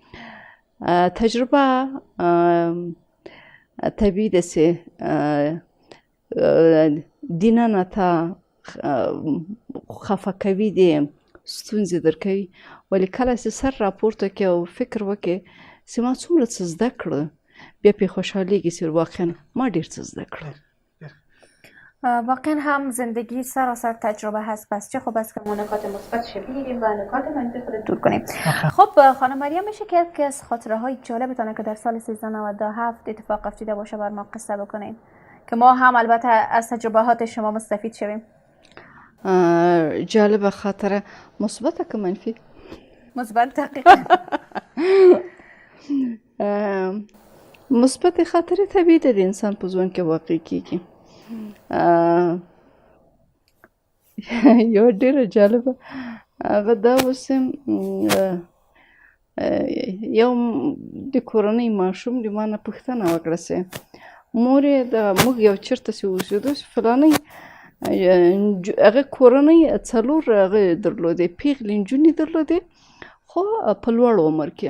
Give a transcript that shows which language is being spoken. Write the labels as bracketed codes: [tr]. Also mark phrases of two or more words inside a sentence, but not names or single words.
[ps] تجربه طبیعي ده چې دننه تا خفه کوي، د ستونزې درکوي، ولی کله چې سر راپورته کړې او فکر وکړې چې ما څومره څه زده کړه بیا پرې خوشحالیږي چې واقعا ما ډېر څه زده کړه. [fa] واقعا هم زندگی سراسر تجربه هست، پس چه خوب است که ما نکات مثبتش بگیریم و نکات منفی خود دور کنیم. خب خانم مریم میشه که یکی از خاطره های جالبتونه که در سال 1397 اتفاق افتاده باشه بر ما قصه بکنین که ما هم البته از تجربهات شما مستفید شویم؟ [ps] جالب خاطره مثبت که منفی؟ [fa] مثبت دقیقا. [ps] مثبت خاطره طبیعي ده د انسان په ژوند کې واقع کیږي. یو ډېره جالبه هغه دا اوس یو د کورنۍ ماشوم د ما نه پوښتنه وکړه چې مورې موږ یو چېرته چې اوسېدو چې فلانۍ هغه کورنۍ 4 هغه درلودې پیغلې نجونې درلودې خو په لوړ عمر کې.